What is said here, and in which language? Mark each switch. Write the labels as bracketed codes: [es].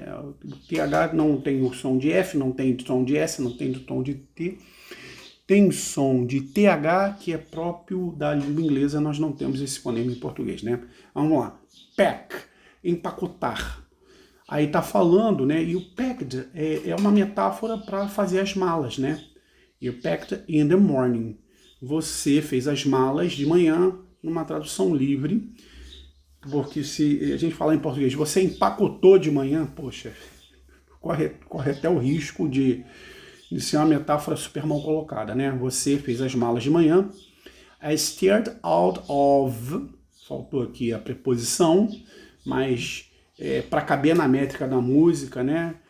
[pt] O TH não tem o som de F, não tem o som de S, não tem o tom de T. Tem som de TH que é próprio da língua inglesa, nós não temos esse fonema em português, né? Vamos lá. Pack, empacotar. Aí tá falando, né? E o packed é uma metáfora para fazer as malas, né? [en] You packed in the morning. [pt] Você fez as malas de manhã, numa tradução livre, porque se a gente falar em português, você empacotou de manhã, poxa, corre até o risco de ser uma metáfora super mal colocada, né? Você fez as malas de manhã. [en] I stared out of, [pt] faltou aqui a preposição, mas para caber na métrica da música, né?